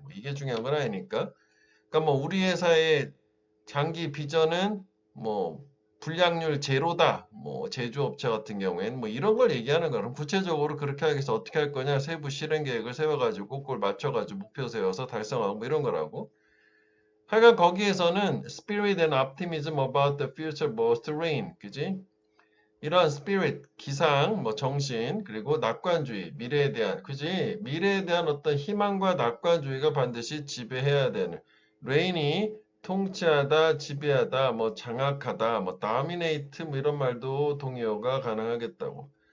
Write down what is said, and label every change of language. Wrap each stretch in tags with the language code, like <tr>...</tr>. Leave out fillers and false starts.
<ko>뭐 이게 중요한 건 아니니까. 그러니까 뭐 우리 회사의 장기 비전은 뭐 불량률 제로다. 뭐 제조업체 같은 경우에는 뭐 이런 걸 얘기하는 거는 구체적으로 그렇게 하기 위해서 어떻게 할 거냐 세부 실행 계획을 세워가지고 그걸 맞춰가지고 목표 세워서 달성하고 뭐 이런 거라고. 하여간 거기에서는</ko> <en>spirit and optimism about the future must reign.</en> <ko>그지? 이런 spirit, 기상, 뭐 정신, 그리고 낙관주의, 미래에 대한, 그지? 미래에 대한 어떤 희망과 낙관주의가 반드시 지배해야 되는. reign이 통치하다, 지배하다, 뭐 장악하다, 뭐 dominate 뭐 이런 말도 동의어가 가능하겠다고.</ko>